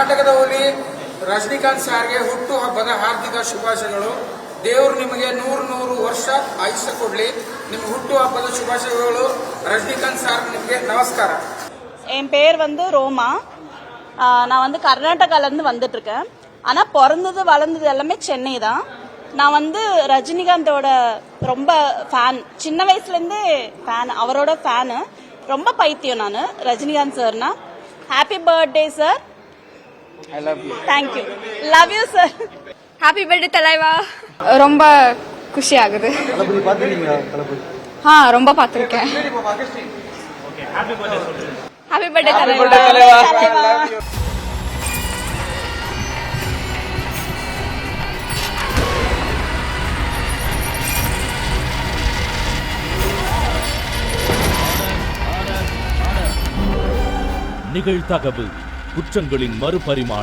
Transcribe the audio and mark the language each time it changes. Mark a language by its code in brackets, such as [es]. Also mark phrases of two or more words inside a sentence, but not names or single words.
[kn] ಕನ್ನಡದಲ್ಲಿ ರಜನಿಕಾಂತ್ ಸಾರ್ಗೆ ಹುಟ್ಟು ಹಬ್ಬದ ಹಾರ್ದಿಕ ಶುಭಾಶಯಗಳು. ದೇವರು ನಿಮಗೆ 100 ವರ್ಷ ಆಯುಷ್ಯ ಕೊಡ್ಲಿ. ನಿಮ್ಮ ಹುಟ್ಟು ಹಬ್ಬದ ಶುಭಾಶಯಗಳು. [ta] ரஜினிகாந்த் சார், ನಿಮಗೆ நமஸ்கார. என் பேர் ரோமா. நான் கர்நாடகாலேருந்து வந்துட்டு இருக்கேன். ஆனால் பிறந்தது வளர்ந்தது எல்லாமே சென்னை தான். நான் ரஜினிகாந்தோட ரொம்ப ஃபேன், சின்ன வயசுலேருந்தே ஃபேன், அவரோட ஃபேனு, ரொம்ப பைத்தியம் நான் ரஜினிகாந்த் சார்னா. [en] Happy birthday sir. I love you. Thank you. Love you sir. Happy birthday [ta] தலைவா. ரொம்ப குஷி ஆகுது. ரொம்ப பார்த்திருக்கேன். [en] Happy birthday [ta] தலைவா. நிகழ்தகவு குற்றங்களின் மறுபரிமாணம்.